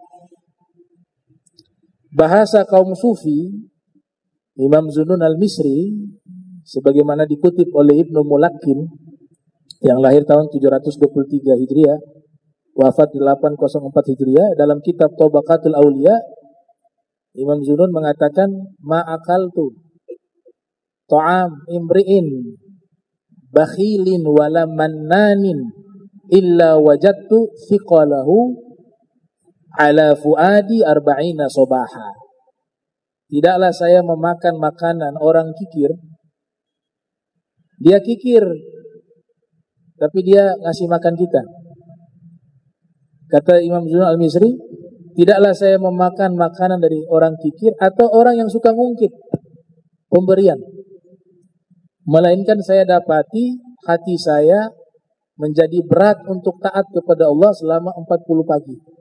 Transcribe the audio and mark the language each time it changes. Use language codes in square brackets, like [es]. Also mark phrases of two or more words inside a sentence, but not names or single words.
[id] Bahasa kaum sufi, Imam Zunnun al-Misri, sebagaimana dikutip oleh Ibnu Mulakin yang lahir tahun 723 Hijriah, wafat 804 Hijriah, dalam kitab Tabaqatul Auliya, Imam Zunnun mengatakan, [ar] ما أكلت طعام امرئ بخيل ولا منان إلا وجدت ثقله على فؤادي أربعين صباحا. [id] Tidaklah saya memakan makanan orang kikir. Dia kikir, tapi dia ngasih makan kita. Kata Imam Zunnun al-Misri, tidaklah saya memakan makanan dari orang kikir atau orang yang suka ngungkit pemberian, melainkan saya dapati hati saya menjadi berat untuk taat kepada Allah selama 40 pagi.